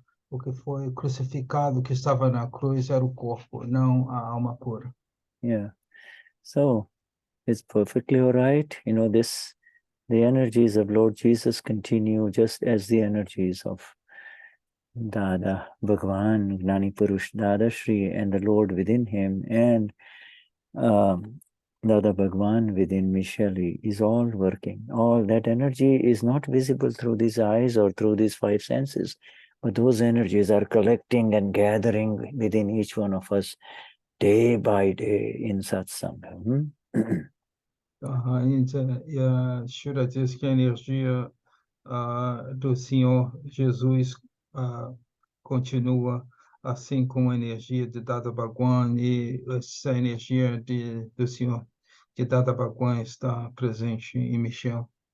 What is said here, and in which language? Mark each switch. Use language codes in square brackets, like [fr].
[pt] O que foi crucificado, o que estava na cruz, era o corpo, não a alma pura. [en] Yeah. So, it's perfectly all right. You know, the energies of Lord Jesus continue just as the energies of Dadabhagwan, Gnani Purush Dadashri, and the Lord within him, and Dadabhagwan within Michele is all working. All that energy is not visible through these eyes or through these five senses, but those energies are collecting and gathering within each one of us day by day in satsang. [pt] E a Shura diz que a energia do Senhor Jesus continua assim como a energia de Dadabhagwan, e essa energia do Senhor de Dadabhagwan está presente em Michele.